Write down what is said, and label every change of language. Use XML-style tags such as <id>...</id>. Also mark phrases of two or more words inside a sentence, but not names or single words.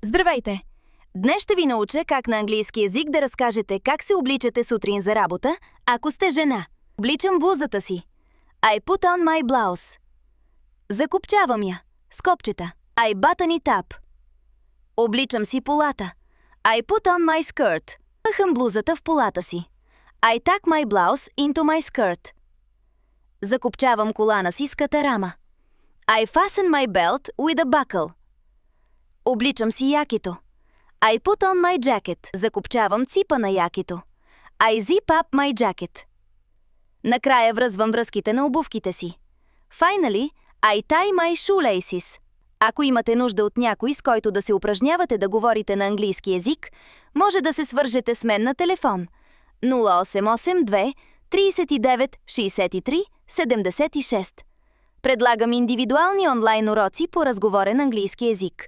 <bg>Здравейте! Днес ще ви науча как на английски език да разкажете как се обличате сутрин за работа, ако сте жена. Обличам блузата си.</bg> <en>I put on my blouse.</en> <bg>Закопчавам я. С копчета.</bg> <en>I button it up.</en> <bg>Обличам си полата.</bg> <en>I put on my skirt.</en> <bg>Пъхам блузата в полата си.</bg> <en>I tuck my blouse into my skirt.</en> <bg>Закопчавам колана си с катарама.</bg> <en>I fasten my belt with a buckle.</en> <bg>Обличам си якито.</bg> <en>I put on my jacket.</en> <bg>Закопчавам ципа на якито.</bg> <en>I zip up my jacket.</en> <bg>Накрая връзвам връзките на обувките си.</bg> <en>Finally, I tie my shoelaces.</en> <bg>Ако имате нужда от някой, с който да се упражнявате да говорите на английски език, може да се свържете с мен на телефон 0882 39 63 76. Предлагам индивидуални онлайн уроци по разговорен английски език.</bg>